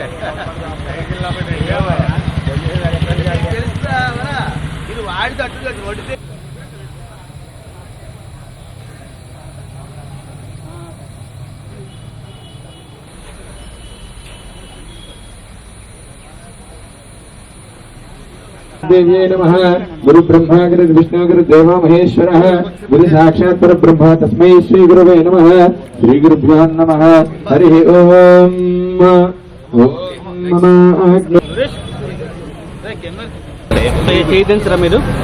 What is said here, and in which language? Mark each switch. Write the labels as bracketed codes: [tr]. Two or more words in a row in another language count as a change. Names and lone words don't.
[te] ఇది వాడి తట్టు కొడితే [sa] देव्ये नमः। गुरु ब्रह्मा गुरु विष्णु गुरु देवो महेश्वरः गुरु साक्षात् परब्रह्म तस्मै श्री गुरुवे नमः। श्री गुरुभ्यो नमः। हरि ओम [te] చేయించరా మీరు